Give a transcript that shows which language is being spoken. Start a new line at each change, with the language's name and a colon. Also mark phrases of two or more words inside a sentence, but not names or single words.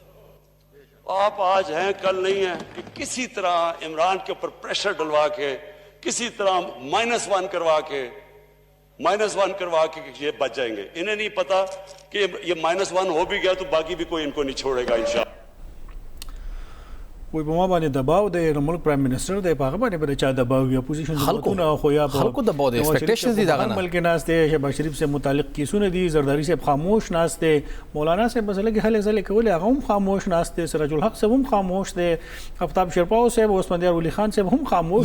Urdu: آپ آج ہیں کل نہیں ہیں، کہ کسی طرح عمران کے اوپر پریشر ڈلوا کے، کسی طرح -1 کروا کے یہ بچ جائیں گے. انہیں نہیں پتا کہ یہ -1 ہو بھی گیا تو باقی بھی کوئی ان کو نہیں چھوڑے گا انشاءاللہ.
Pashto: وای په ما باندې دباو دی، د ملک
English: prime minister
Pashto: دی، په هغه باندې به د چا دباو وي، اپوزیشن حکومتونه خو یا خلکو دباو دی، ایکسپیکټیشنز دي دغه نه. بلکې ناست دی شهباز شریف صاحب متعلق کیسونه دي، زرداری صاحب خاموش ناست دی، مولانا صاحب بس لږ هلې ځلې کولې هغه هم خاموش ناست دی، سراج الحق صاحب هم خاموش دی، آفتاب شرپاو صاحب، اسفندیار ولی خان صاحب هم خاموش